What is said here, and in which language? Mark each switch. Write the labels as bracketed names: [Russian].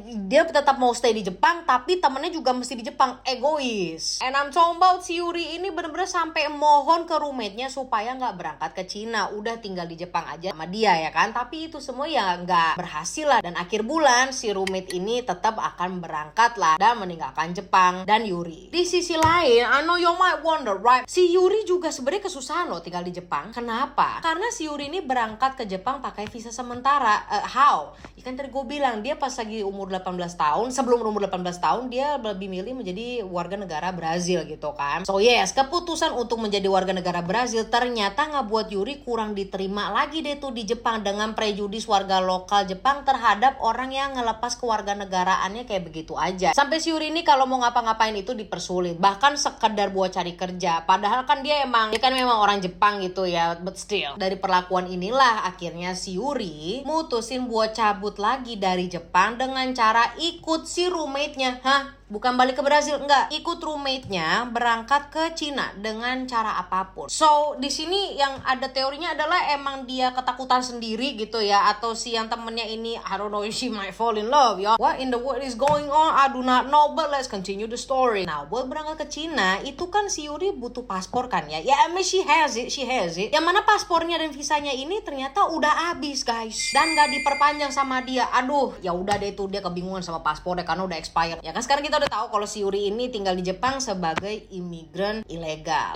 [Indonesian] Dia tetap mau stay di Jepang tapi temennya juga mesti di Jepang. Egois. [English] And I'm talking about [Indonesian] si Yuri ini bener-bener sampai mohon ke roommate-nya supaya nggak berangkat ke Cina, udah tinggal di Jepang aja sama dia ya kan. Tapi itu semua ya nggak berhasil lah. Dan akhir bulan si roommate ini tetap akan berangkat lah dan meninggalkan kan Jepang dan Yuri. Di sisi lain, [English] I know you might wonder, right? [Indonesian] Si Yuri juga sebenarnya kesusahan loh tinggal di Jepang. Kenapa? Karena si Yuri ini berangkat ke Jepang pakai visa sementara. How? Ya kan tadi gue bilang, dia pas lagi umur 18 tahun, sebelum umur 18 tahun, dia lebih milih menjadi warga negara Brazil gitu kan. So yes, keputusan untuk menjadi warga negara Brazil ternyata ngebuat Yuri kurang diterima lagi deh tuh di Jepang dengan prejudis warga lokal Jepang terhadap orang yang ngelepas kewarganegaraannya kayak begitu aja. Sampai si Yuri ini kalau mau ngapa-ngapain itu dipersulit, bahkan sekedar buat cari kerja. Padahal kan dia kan memang orang Jepang gitu ya, [English] but still. [Indonesian] Dari perlakuan inilah akhirnya si Yuri mutusin buat cabut lagi dari Jepang dengan cara ikut si roommate-nya. Bukan balik ke Brazil, enggak. Ikut roommate-nya berangkat ke Cina dengan cara apapun. So, di sini yang ada teorinya adalah emang dia ketakutan sendiri gitu ya, atau si yang temennya ini, [English] I don't know if she might fall in love [Indonesian] ya. [English] What in the world is going on? I do not know, but let's continue the story. [Indonesian] Nah, buat berangkat ke Cina, itu kan si Yuri butuh paspor kan ya. Ya, [English] I mean she has it. [Indonesian] Yang mana paspornya dan visanya ini ternyata udah habis, guys. Dan gak diperpanjang sama dia. Aduh, ya udah deh tuh, dia kebingungan sama paspornya karena udah expired. Ya kan sekarang kita udah tahu kalau si Yuri ini tinggal di Jepang sebagai imigran ilegal.